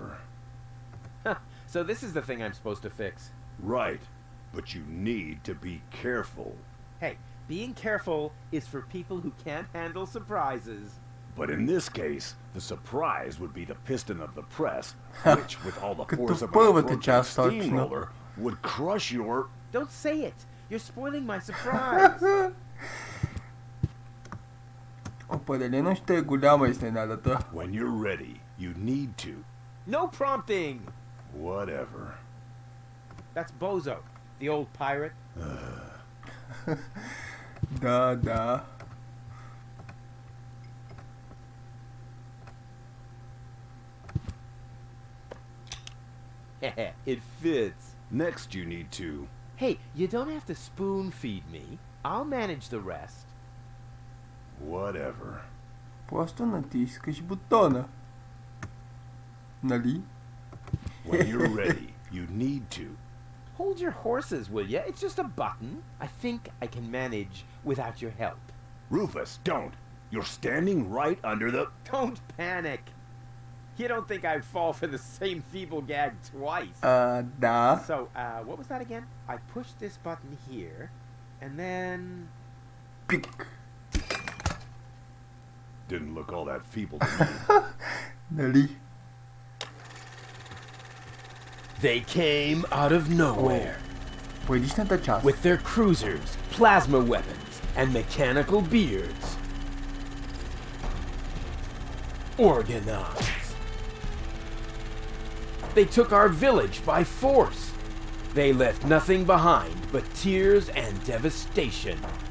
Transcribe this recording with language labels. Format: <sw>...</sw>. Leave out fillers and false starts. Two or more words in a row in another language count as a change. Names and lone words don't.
<en>So this is the thing I'm supposed to fix. Right. But you need to be careful. Hey, being careful is for people who can't handle surprises. But in this case, the surprise would be the piston of the press, which, with all the</en> <bg>Като</bg> <en>force</en> <bg>в</bg> <en>of a</en> <bg>първата</bg> <en>broken</en> <bg>част, точно.</bg> <en>steamroller, would crush your... Don't say it! You're spoiling my surprise!</en> <bg>Определено ще е голяма изненадата.</bg> <en>When you're ready, you need to. No prompting! Whatever. That's Bozo, the old pirate.</en> <bg>Да, да.</bg> <en>It fits. Next you need to... Hey, you don't have to spoon feed me. I'll manage the rest. Whatever.</en> <bg>Просто натискаш бутона. Нали?</bg> <en>When you're ready, you need to. Hold your horses, will ya? It's just a button. I think I can manage without your help. Rufus, don't. You're standing right under the... Don't panic. You don't think I'd fall for the same feeble gag twice.</en> <bg>Да.</bg> <en>So, what was that again? I pushed this button here, and then...</en> <bg>Пик.</bg> <en>Didn't look all that feeble to me.</en> <bg>Нали?</bg> <en>They came out of nowhere.</en> <bg>Предишната част.</bg> <en>With their cruisers, plasma weapons, and mechanical beards. Organized. They took our village by force. They left nothing behind but tears and devastation.</en>